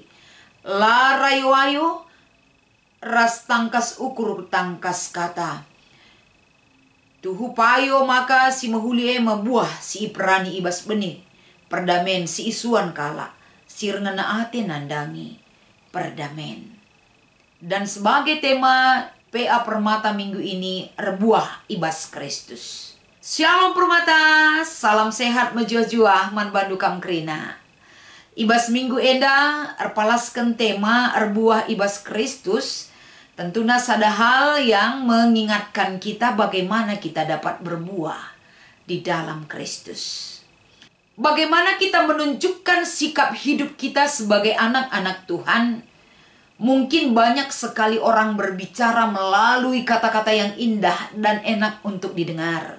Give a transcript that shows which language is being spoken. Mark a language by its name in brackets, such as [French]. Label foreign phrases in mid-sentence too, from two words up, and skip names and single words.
[Batak Karo] La rayo-ayo ras tangkas ukur tangkas kata. Tuhu payo maka si mehuli buah si perani ibas benih. Perdamen si isuan kala. Sirngena ate nandangi perdamen. [Indonesian] Dan sebagai tema PA Permata minggu ini, [Batak Karo] rebuah ibas Kristus. Shalom Permata, salam sehat menjua-jua man bandu kam krina. Ibas minggu enda erpalaskan tema erbuah ibas Kristus. [Indonesian] Tentunya ada hal yang mengingatkan kita bagaimana kita dapat berbuah di dalam Kristus. Bagaimana kita menunjukkan sikap hidup kita sebagai anak-anak Tuhan. Mungkin banyak sekali orang berbicara melalui kata-kata yang indah dan enak untuk didengar.